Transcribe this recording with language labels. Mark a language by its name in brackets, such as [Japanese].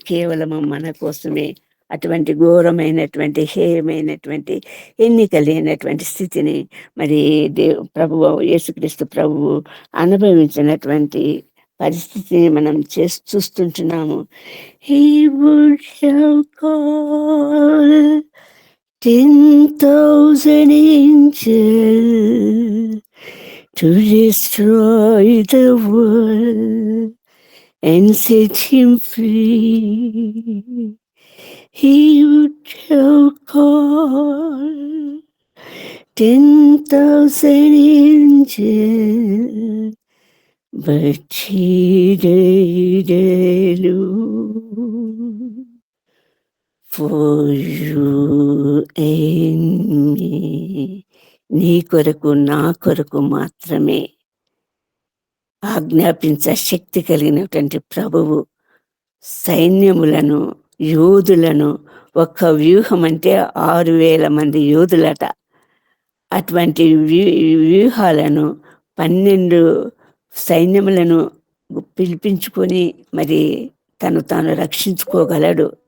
[Telugu] కేవలం మన కోసమే అటువంటి ఘోరమైనటువంటి, హేయమైనటువంటి, ఎన్నిక లేనటువంటి స్థితిని మరి ప్రభువు యేసుక్రీస్తు ప్రభువు అనుభవించినటువంటి పరిస్థితిని మనం చూస్తుంటున్నాము. [English] He would have called 10,000 angels to destroy the world and set him free. He would have called 10,000 angels, but he died alone for you and me. [Telugu] నీ కొరకు, నా కొరకు మాత్రమే ఆజ్ఞాపించ శక్తి కలిగినటువంటి ప్రభువు సైన్యములను, యోధులను, ఒక్క వ్యూహం అంటే 6,000 మంది యోధులట. అటువంటి వ్యూహాలను 12 సైన్యములను పిలిపించుకొని మరి తాను రక్షించుకోగలడు.